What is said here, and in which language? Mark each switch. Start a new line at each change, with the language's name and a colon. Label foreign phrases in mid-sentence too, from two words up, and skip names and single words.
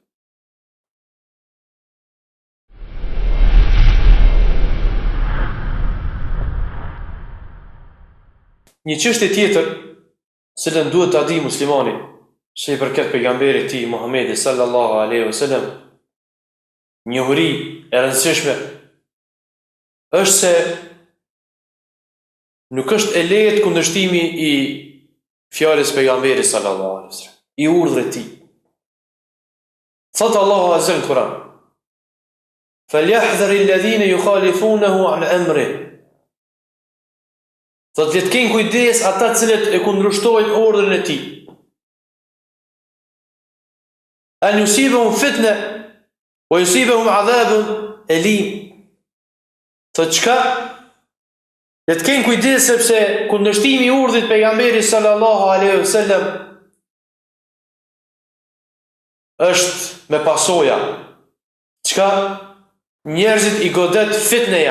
Albanian: Një çështje tjetër, cilën duhet ta di muslimani, se i përket pejgamberit tij Muhamedit
Arabic: صلى الله عليه وسلم,
Albanian: njohuri e rëndësishme është se nuk është e lehtë kundërshtimi i fjalës pejgamberit
Arabic: صلى الله عليه وسلم,
Albanian: i urdhrit të tij. Thot Allahu azza në Kur'an:
Arabic: "فليحذر الذين يخالفون عن أمره."
Albanian: Thot le të kenë kujdes ata të cilët e kundërshtojnë urdhrin e tij.
Arabic: أن يصيبهم فتنة و يصيبهم عذاب أليم.
Albanian: Thot çka? Le të kenë kujdes sepse kundërshtimi i urdhit pejgamberit
Arabic: صلى الله عليه وسلم
Albanian: është me pasoja. Çka? Njerëzit i godet fitneja.